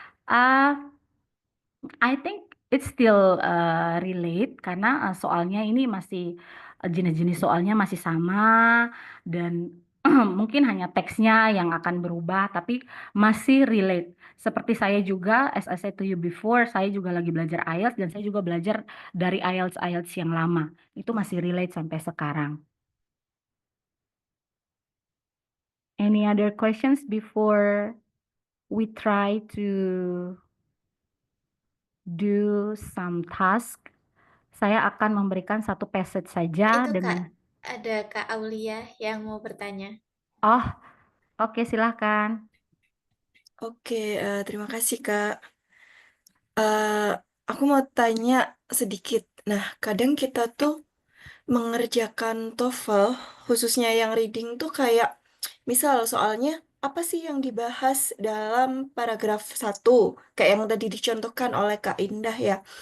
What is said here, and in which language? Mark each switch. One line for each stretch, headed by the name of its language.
English: Ah, I think it's still relate
Indonesian: karena soalnya ini masih jenis-jenis soalnya masih sama dan mungkin hanya teksnya yang akan berubah tapi masih relate. Seperti saya juga,
English: as I said to you before,
Indonesian: saya juga lagi belajar IELTS dan saya juga belajar dari IELTS yang lama. Itu masih relate sampai sekarang.
English: Any other questions before we try to do some task?
Indonesian: Saya akan memberikan satu passage saja Itu Kak, dengan, ada Kak Aulia yang mau bertanya. oh, oke silahkan. Oke, terima kasih Kak. Eh, aku mau tanya sedikit. Nah, kadang kita tuh mengerjakan TOEFL, khususnya yang reading tuh kayak, misal soalnya apa sih yang dibahas dalam paragraf satu, kayak yang tadi dicontohkan oleh Kak Indah ya.